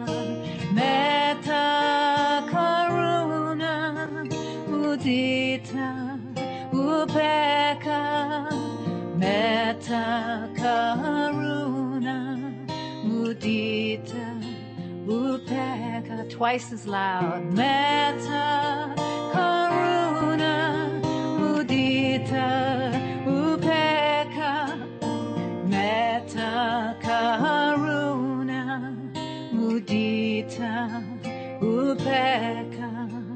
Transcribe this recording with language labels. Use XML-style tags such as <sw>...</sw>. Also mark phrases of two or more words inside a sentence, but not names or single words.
<pi>Metta, karuna, mudita, upekkha. Metta, karuna, mudita, upekkha.</pi> <en>Twice as loud.</en> <pi>Metta, karuna, mudita, upekkha. Metta, karuna, mudita, upekkha.</pi>